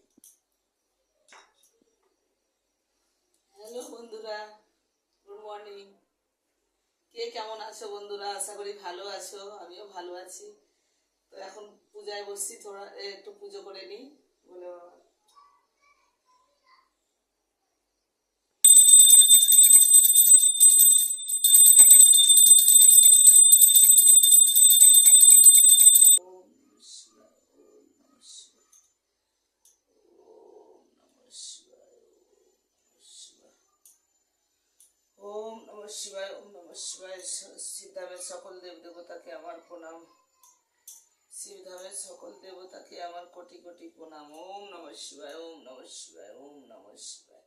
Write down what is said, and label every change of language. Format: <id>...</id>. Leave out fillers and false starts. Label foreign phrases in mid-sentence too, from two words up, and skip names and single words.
<bn>হ্যালো বন্ধুরা,</bn> <en>good morning.</en> <bn>কে কেমন আছো বন্ধুরা? আশা করি ভালো আছো, আমিও ভালো আছি। তো এখন পূজায় বসছি, থোড়া একটু পুজো করে নিই বলে বাবা।</bn> <sa>ওম শিবায়, ওম নমঃ শিবায়, ওম নমঃ শিবায়, ওম শিবায়, ওম নমঃ শিবায়, ওম নমঃ শিবায়।</sa> <bn>সিদ্ধামের সকল দেব দেবতাকে আমার প্রণাম। শিবধামের সকল দেবতাকে আমার কোটি কোটি প্রণাম।</bn> <sa>ওম নমঃ শিবায়, ওম নমঃ শিবায়, ওম নমঃ শিবায়।</sa>